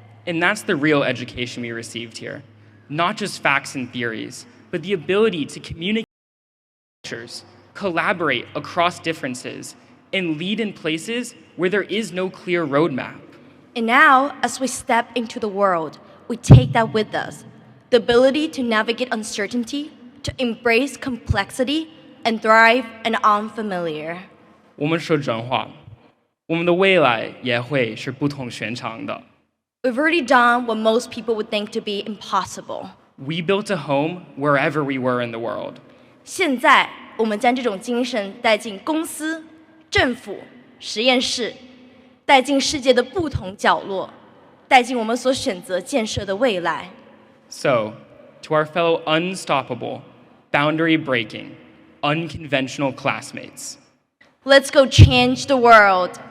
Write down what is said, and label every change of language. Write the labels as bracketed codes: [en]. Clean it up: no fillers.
[en] And that's the real education we received here. Not just facts and theories, but the ability to communicate cultures, collaborate across differences, and lead in places where there is no clear roadmap. And now, as we step into the world, we take that with us. The ability to navigate uncertainty, to embrace complexity, and thrive in the unfamiliar. [zh] 我们说真话，我们的未来也会是不同寻常的。 [en] We've already done what most people would think to be impossible. We built a home wherever we were in the world. [zh] 现在，我们将这种精神带进公司、政府、实验室，带进世界的不同角落，带进我们所选择建设的未来。 [en] So, to our fellow unstoppable, boundary-breaking, unconventional classmates, Let's go change the world.